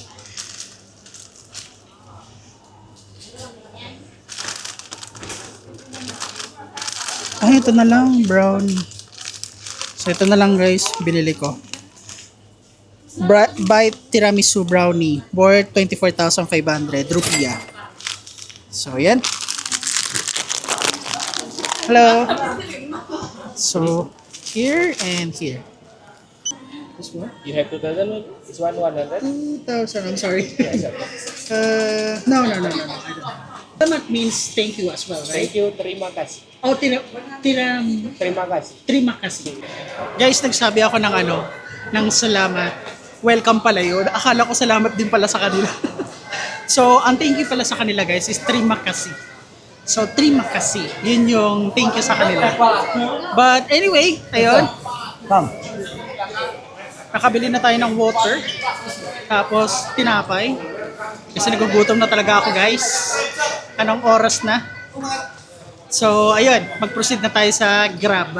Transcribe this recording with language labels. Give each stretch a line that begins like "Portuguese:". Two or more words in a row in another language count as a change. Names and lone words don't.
Filipino: Ito na lang, brownie. So, ito na lang guys, binili ko.
English: Bite tiramisu brownie worth
Filipino: 24,500 rupiah. So, yan.
English: Hello. So, here and here. This one? You have 2,000. This one 100. 2,000, I'm sorry. Yes, sir. No, I don't. Salamat means thank you as well, right? Thank you.
Indonesian: Terima kasih. Oh, Terima kasih. terima kasih.
Filipino: Guys, nagsabi ako ng salamat. Welcome pala yun. Akala ko salamat din pala sa kanila. So, ang
English: thank you
Filipino: pala sa kanila guys is
Indonesian: terima kasih.
Filipino: So,
Indonesian: terima kasih.
Filipino: Yun yung
English: thank you
Filipino: sa kanila. But anyway, ayun. Nakabili na tayo ng water. Tapos, tinapay. Kasi nagugutom na talaga ako guys. Anong oras na? So, ayun. Mag-proceed na tayo sa Grab.